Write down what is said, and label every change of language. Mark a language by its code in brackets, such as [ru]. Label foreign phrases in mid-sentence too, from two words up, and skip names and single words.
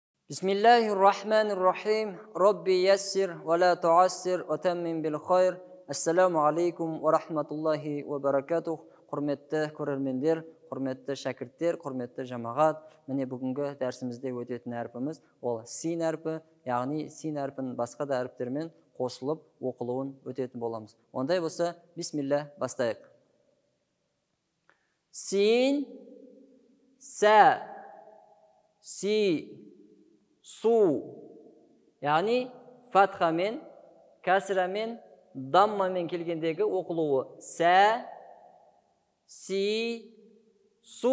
[ar] بسم الله الرحمن الرحيم. رب يسر ولا تعسر وتمم بالخير. السلام عليكم ورحمة الله وبركاته. [kk] Құрметті көрермендер, құрметті шәкірттер, құрметті жамағат. Міне бүгінгі дәрісімізде өтетін әрпіміз ол син әрпі, яғни син әрпінің басқа да әріптермен қосылып оқылуын өтетін боламыз. Ондай болса, бисмилля, бастайық. Син, сә, си, су, яғни фатхамен, кәсірамен, даммамен келгендегі оқылуы сә, си, су.